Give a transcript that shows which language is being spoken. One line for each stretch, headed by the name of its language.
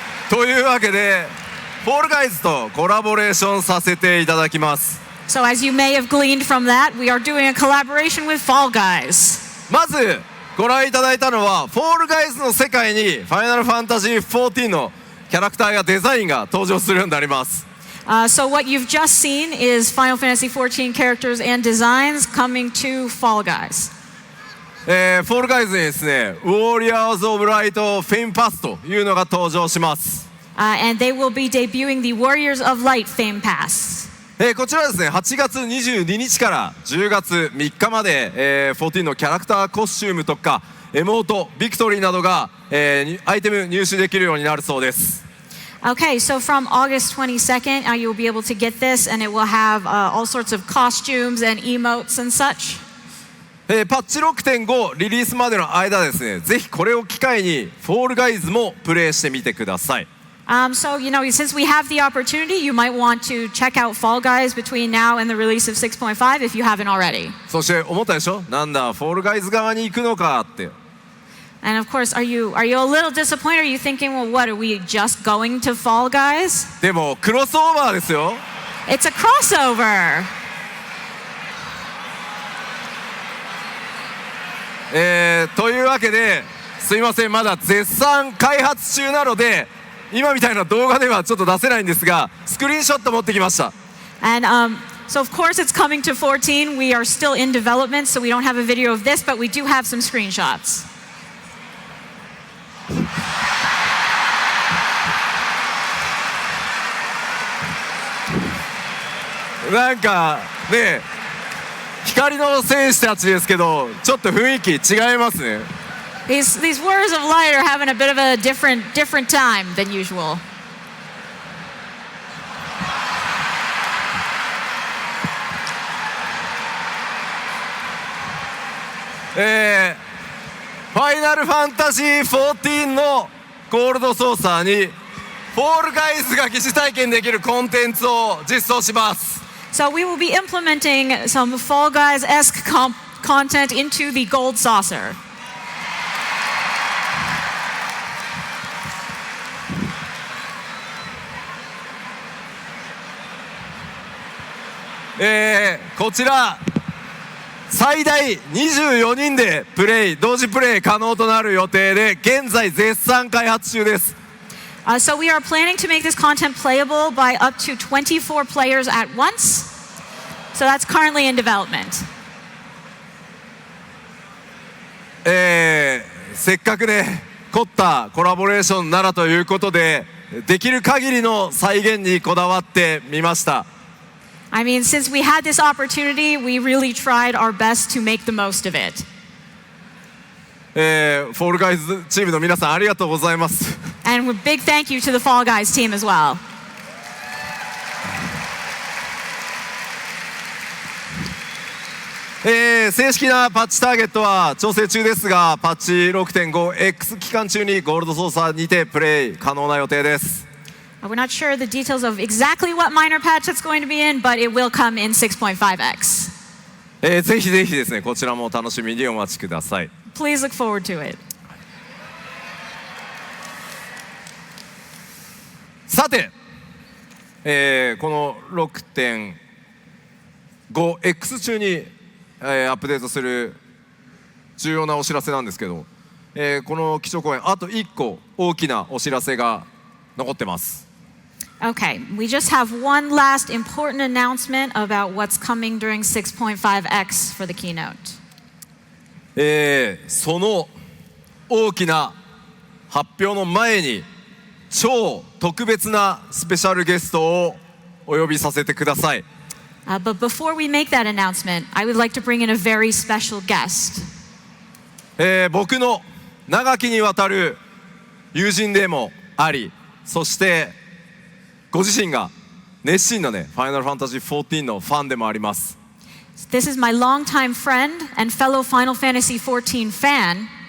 Japanese: というわけでフォールガイズとコラボレーションさせていただきます。
English: So as you may have gleaned from that, we are doing a collaboration with Fall Guys.
Japanese: まずご覧いただいたのはフォールガイズの世界にファイナルファンタジー14のキャラクターやデザインが登場するようになります。
English: So what you've just seen is Final Fantasy XIV characters and designs coming to Fall Guys.
Japanese: フォールガイズにですねウォリアーズ・オブ・ライト・フェインパスというのが登場します。
English: And they will be debuting the Warriors of Light Fame Pass.
Japanese: こちらですね8月22日から10月3日まで、14のキャラクターコスチュームとかエモートビクトリーなどが、アイテム入手できるようになるそうです。
English: Okay, so from August 22nd, you'll be able to get this, and it will have all sorts of costumes and emotes and such.
Japanese: パッチ 6.5 リリースまでの間ですねぜひこれを機会にフォールガイズもプレイしてみてください。
English: So, since we have the opportunity, you might want to check out Fall Guys between now and the release of 6.5 if you haven't already.
Japanese: そして思ったでしょなんだフォールガイズ側に行くのかって。
English: And of course, are you a little disappointed? Are you thinking, well, what, are we just going to Fall Guys?
Japanese: でもクロスオーバーですよ。
English: It's a crossover.
Japanese: というわけですいませんまだ絶賛開発中なので今みたいな動画ではちょっと出せないんですがスクリーンショット持ってきました。
English: And So of course it's coming to 14. We are still in development, so we don't have a video of this, but we do have some screenshots.
Japanese: なんかね、光の戦士たちですけど、ちょっと雰囲気違いますね。
English: These warriors of light are having a bit of a different time than usual.
Japanese: ファイナルファンタジー14のゴールドソーサーにフォールガイズが疑似体験できるコンテンツを実装します。
English: So we will be implementing some Fall Guys-esque content into the gold saucer.
Japanese: こちら最大24人で同時プレイ可能となる予定で、現在絶賛開発中です。
English: So we are planning to make this content playable by up to 24 players at once. So that's currently in development.
Japanese: せっかくね、凝ったコラボレーションならということで、できる限りの再現にこだわってみました。
English: I mean, since we had this opportunity, we really tried our best to make the most of it.
Japanese: フォールガイズチームの皆さんありがとうございます。
English: And a big thank you to the Fall Guys team as well.
Japanese: 正式なパッチターゲットは調整中ですが、パッチ 6.5X 期間中にゴールドソーサーにてプレイ可能な予定です。
English: We're not sure the details of exactly what minor patch it's going to be in, but it will come in 6.5x.
Japanese: ぜひぜひですね、こちらも楽しみにお待ちください。
English: Please look forward to it.
Japanese: さて、この 6.5X 中に、アップデートする重要なお知らせなんですけど、この基調講演あと1個大きなお知らせが残ってます。
English: Okay, we just have one last important announcement about what's coming during 6.5x for the keynote.
Japanese: その大きな発表の前に超特別なスペシャルゲストをお呼びさせてください。
English: But before we make that announcement, I would like to bring in a very special guest.
Japanese: 僕の長きにわたる友人でもあり、そしてご自身が熱心なね、ファイナルファンタジー14のファンでもあります。
English: This is my longtime friend and fellow Final Fantasy 14 fan,